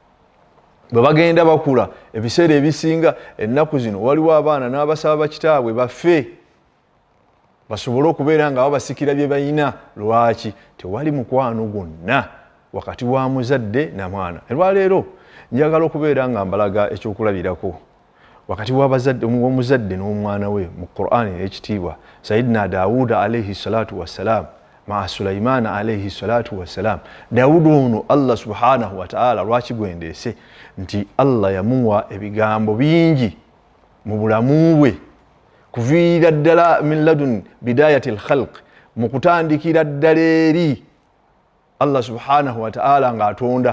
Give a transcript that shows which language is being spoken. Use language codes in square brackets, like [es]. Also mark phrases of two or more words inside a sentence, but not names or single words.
[lg] Bwe bagenda bakula ebiseera ebisinga ennaku zino waliwo abaana n'abasaba kitaabwe baffe basobole okubeera nga babasikira bye balina. Lwaki? Tewali mukwano gwonna wakati wa muzadde na mwana. Olwaleero njagala okubeera nga mbalaga ekyokulabirako wakati w'omuzadde n'omwana we mu Qur'an ey'ekitiibwa. [ar] سيدنا داود عليه الصلاة والسلام مع سليمان عليه الصلاة والسلام. [lg] Daawuda ono [ar] الله سبحانه وتعالى [lg] lwaki gwendeese nti Allah yamuwa ebigambo bingi mu bulamu bwe kuviira ddala [ar] من لدن بداية الخلق, [lg] mu kutandikira ddala eri [ar] الله سبحانه وتعالى [lg] ng'atonda.